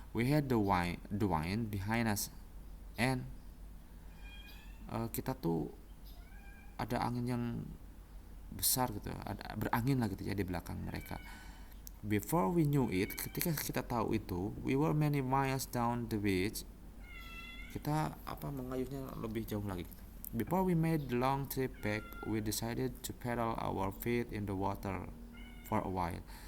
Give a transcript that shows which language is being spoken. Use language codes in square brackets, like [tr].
[en] We had the wind behind us, and [id] kita tuh ada angin yang besar gitu, ada berangin lah gitu ya di belakang mereka. [en] Before we knew it, [id] ketika kita tahu itu, [en] we were many miles down the beach. [id] Kita mengayuhnya lebih jauh lagi gitu. [en] Before we made the long trip back, we decided to paddle our feet in the water for a while.